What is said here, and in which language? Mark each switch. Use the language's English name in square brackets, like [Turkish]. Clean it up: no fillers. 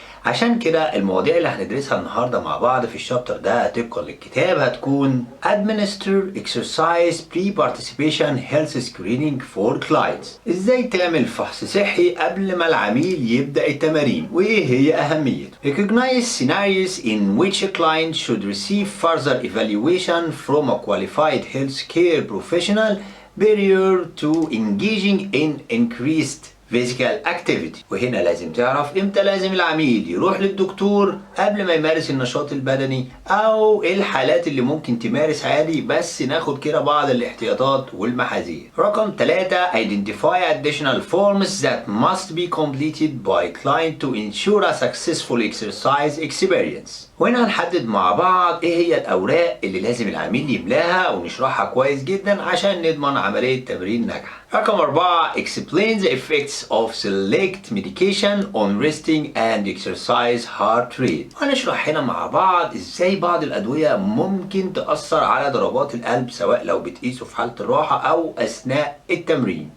[Arabic] عشان كده المواضيع اللي هندرسها النهاردة مع بعض في الشابتر ده طبقا للكتاب هتكون [English] Administer Exercise Pre-Participation Health Screening for Clients. [Arabic] ازاي تعمل فحص صحي قبل ما العميل يبدأ التمارين وايه هي اهميته. [English] Recognize scenarios in which a client should receive further evaluation from a qualified healthcare professional prior to engaging in increased physical activity. [Arabic] وهنا لازم تعرف امتى لازم العميل يروح للدكتور قبل ما يمارس النشاط البدني، او ايه الحالات اللي ممكن تمارس عادي، بس ناخد كده بعض الاحتياطات والمحاذير. رقم [English] 3 identify additional forms that must be completed by client to ensure a successful exercise experience. [Arabic] وهنا هنحدد مع بعض ايه هي الاوراق اللي لازم العميل يملاها ونشرحها كويس جدا عشان نضمن عملية تمرين ناجحة. رقم [English] 4 explain the effects of select medication on resting and exercise heart rate. [Arabic] هنشرح هنا مع بعض ازاي بعض الادوية ممكن تأثر على ضربات القلب، سواء لو بتقيسه في حالة الراحة او اثناء التمرين.